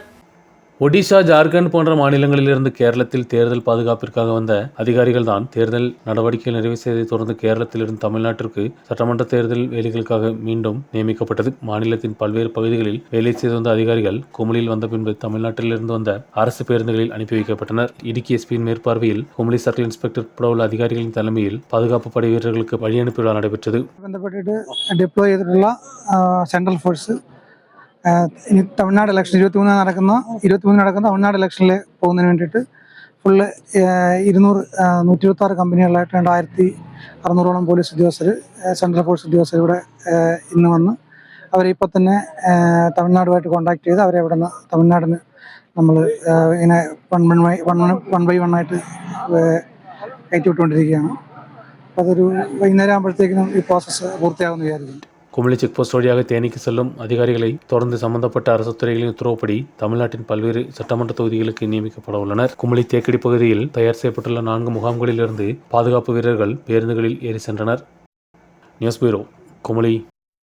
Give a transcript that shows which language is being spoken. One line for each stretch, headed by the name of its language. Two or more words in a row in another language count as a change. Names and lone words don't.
Tamil: ஒடிஷா, ஜார்க்கண்ட் போன்ற மாநிலங்களிலிருந்து கேரளத்தில் தேர்தல் பாதுகாப்பிற்காக வந்த அதிகாரிகள் தான் தேர்தல் நடவடிக்கைகள் நிறைவு செய்ததை தொடர்ந்து கேரளத்திலிருந்து தமிழ்நாட்டிற்கு சட்டமன்ற தேர்தல் வேலைகளுக்காக மீண்டும் நியமிக்கப்பட்டது. மாநிலத்தின் பல்வேறு பகுதிகளில் வேலை செய்து வந்த அதிகாரிகள் குமுளியில் வந்த பின்பு தமிழ்நாட்டிலிருந்து வந்த அரசு பேருந்துகளில் அனுப்பி வைக்கப்பட்டனர். இடுக்கி எஸ்பியின் மேற்பார்வையில் குமுளி
English: circle inspector
Tamil: உட்பட உள்ள அதிகாரிகளின் தலைமையில் பாதுகாப்பு படை வீரர்களுக்கு வழி அனுப்பி விழா நடைபெற்றது.
Malayalam: ഇനി തമിഴ്നാട് ഇലക്ഷൻ 23 നടക്കുന്ന തമിഴ്നാട് ഇലക്ഷനിൽ പോകുന്നതിന് വേണ്ടിയിട്ട് ഫുള്ള് 126 കമ്പനികളിലായിട്ട് 2600ഓളം പോലീസ് ഉദ്യോഗസ്ഥർ,
English: central force
Malayalam: ഉദ്യോഗസ്ഥർ ഇവിടെ ഇന്ന് വന്ന് അവരിപ്പോൾ തന്നെ തമിഴ്നാടുമായിട്ട് കോൺടാക്ട് ചെയ്ത് അവരെ ഇവിടെ നിന്ന് തമിഴ്നാടിന് നമ്മൾ ഇങ്ങനെ
English: one by one
Malayalam: ആയിട്ട് കയറ്റി വിട്ടുകൊണ്ടിരിക്കുകയാണ്. അപ്പോൾ അതൊരു വൈകുന്നേരം ആകുമ്പോഴത്തേക്കിനും ഈ പ്രോസസ്സ് പൂർത്തിയാകുമെന്ന് വിചാരിക്കുന്നു.
Tamil: குமுளி
English: check post
Tamil: வழியாக தேனிக்கு செல்லும் அதிகாரிகளை தொடர்ந்து சம்பந்தப்பட்ட அரசு துறைகளின் உத்தரவுப்படி தமிழ்நாட்டின் பல்வேறு சட்டமன்ற தொகுதிகளுக்கு நியமிக்கப்பட உள்ளனர். குமுளி தேக்கடி பகுதியில் தயார் செய்யப்பட்டுள்ள 4 முகாம்களிலிருந்து பாதுகாப்பு வீரர்கள் பேருந்துகளில் ஏறி சென்றனர்.
English: news bureau,
Tamil: குமுளி.